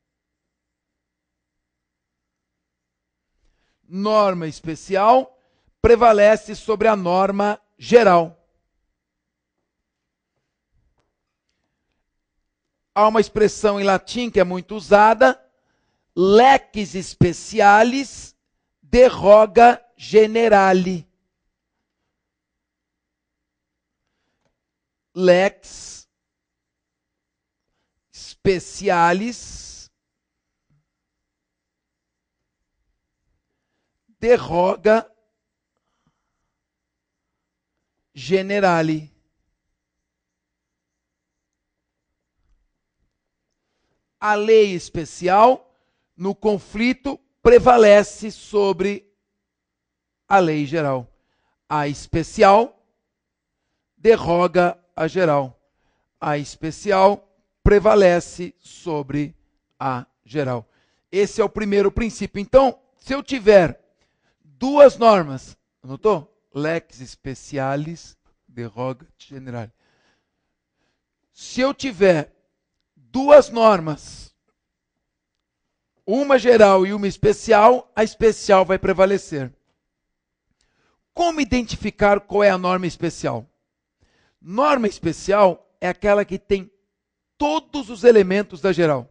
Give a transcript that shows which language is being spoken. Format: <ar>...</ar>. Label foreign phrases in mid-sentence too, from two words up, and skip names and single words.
<pt>Norma especial prevalece sobre a norma geral. Há uma expressão em latim que é muito usada,</pt> <la>lex specialis deroga generali. Lex specialis deroga generali.</la> <pt>A lei especial, no conflito, prevalece sobre a lei geral. A especial deroga a geral. A especial prevalece sobre a geral. Esse é o primeiro princípio. Então, se eu tiver duas normas, anotou?</pt> <la>Lex specialis deroga generali.</la> <pt>Se eu tiver duas normas, uma geral e uma especial, a especial vai prevalecer. Como identificar qual é a norma especial? Norma especial é aquela que tem todos os elementos da geral.</pt>